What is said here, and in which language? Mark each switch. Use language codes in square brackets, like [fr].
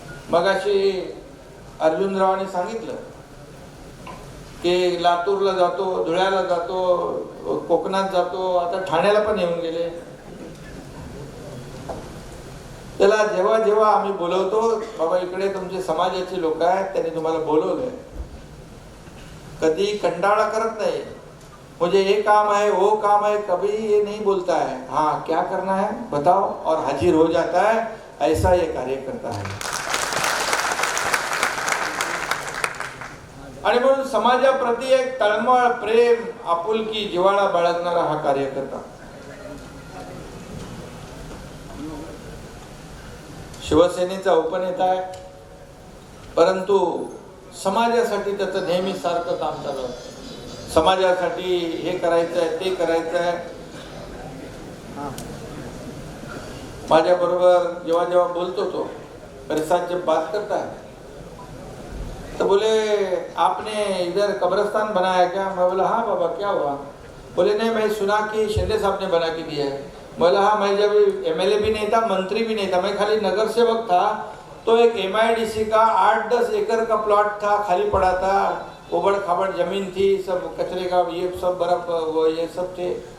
[mr] मगाशी अर्जुनरावांनी सांगितलं की लातूरला जातो, धुळ्याला जातो, कोकणात जातो, आता ठाण्याला पण येऊन गेले. त्याला जेव्हा जेव्हा आम्ही बोलवतो, बाबा इकडे तुमचे समाजाचे लोक आहेत, त्यांनी तुम्हाला बोलवलंय, कधी कंटाळा करत नाही. [hi] मुझे ये काम है, वो काम है, कभी ये नहीं बोलता है. हाँ, क्या करना है बताओ, और हाजिर हो जाता है. ऐसा ये कार्यकर्ता है. [mr] आणि म्हणून समाजाप्रती एक तळमळ, प्रेम, आपुलकी, जिव्हाळा बाळगणारा हा कार्यकर्ता. शिवसेनेचा उपनेता आहे, परंतु समाजासाठी त्याचं नेहमी सारखं काम चालू आहे. समाजासाठी हे करायचं आहे, ते करायचं आहे. माझ्या बरोबर जेव्हा जेव्हा बोलतो तो, [hi] मेरे साथ जब बात करता है तो बोले आपने इधर कब्रिस्तान बनाया क्या? मैं बोला हाँ बाबा, क्या हुआ? बोले नहीं, मैं सुना कि शिंदे साहब ने बना के दिया है. बोला हाँ, मैं जब एमएलए भी नहीं था, मंत्री भी नहीं था, मैं खाली नगर सेवक था, तो एक एमआईडीसी का 8-10 एकड़ का प्लॉट था, खाली पड़ा था, उबड़ खाबड़ जमीन थी, सब कचरे का ये सब बर्फ वो ये सब थे.